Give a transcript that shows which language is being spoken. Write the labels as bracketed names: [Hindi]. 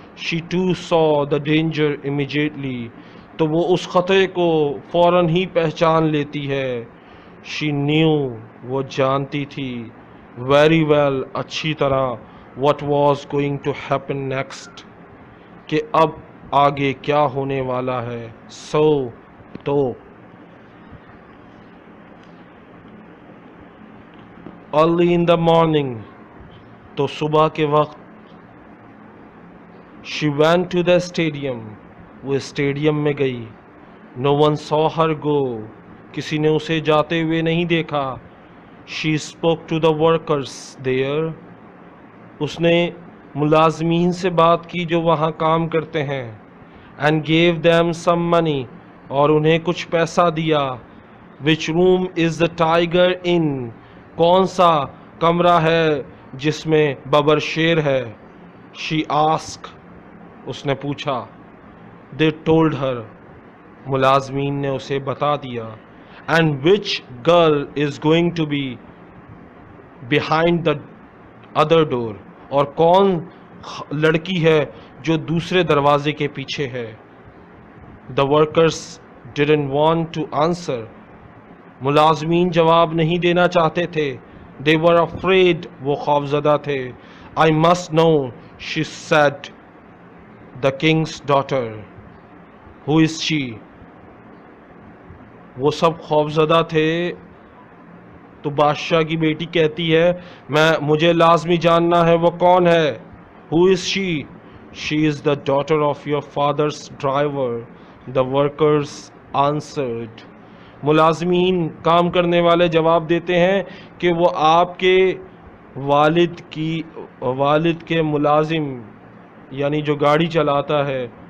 [English] she too saw the danger immediately، [Urdu] تو وہ اس خطرے کو فوراً ہی پہچان لیتی ہے. [English] she knew، [Urdu] وہ جانتی تھی [English] very well، [Urdu] اچھی طرح [English] what was going to happen next، [Urdu] کہ اب آگے کیا ہونے والا ہے. [English] so [Urdu] تو [English] early in the morning، [Urdu] تو صبح کے وقت [English] she went to the stadium، [Urdu] وہ اسٹیڈیم میں گئی. [English] no one saw her go، [Urdu] کسی نے اسے جاتے ہوئے نہیں دیکھا. [English] she spoke to the workers there، [Urdu] اس نے ملازمین سے بات کی جو وہاں کام کرتے ہیں. [English] and gave them some money، [Urdu] اور انہیں کچھ پیسہ دیا. [English] which room is the tiger in، [Urdu] کون سا کمرہ ہے جس میں ببر شیر ہے. [English] she asked، [Urdu] اس نے پوچھا. [English] they told her، [Urdu] ملازمین نے اسے بتا دیا. [English] and which girl is going to be behind the other door، [Urdu] اور کون لڑکی ہے جو دوسرے دروازے کے پیچھے ہے. [English] the workers didn't want to answer، [Urdu] ملازمین جواب نہیں دینا چاہتے تھے. [English] they were afraid، [Urdu] وہ خوفزدہ تھے. [English] I must know، she said، the king's daughter، who is she، [Urdu] وہ سب خوفزدہ تھے. تو بادشاہ کی بیٹی کہتی ہے مجھے لازمی جاننا ہے وہ کون ہے. [English] who is she، she is the daughter of your father's driver، the workers answered، [Urdu] ملازمین کام کرنے والے جواب دیتے ہیں کہ وہ آپ کے والد کے ملازم، یعنی جو گاڑی چلاتا ہے.